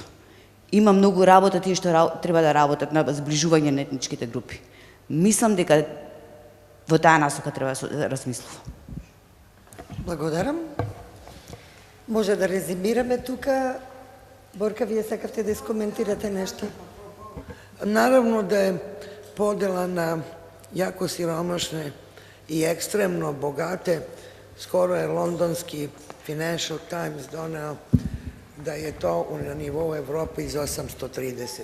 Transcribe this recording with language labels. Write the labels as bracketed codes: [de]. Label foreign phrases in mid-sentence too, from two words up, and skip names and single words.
[mk] Има многу работа тие што треба да работат на сближување на етничките групи. Мислам дека во таа насока треба да размислува. Благодарам. Може да резимираме тука. Борка, вие сакавте да искоментирате нешто? [sr] Naravno da je podela na jako siromašne i ekstremno bogate. Skoro je londonski Financial Times doneo da je to na nivou Evrope iz 830.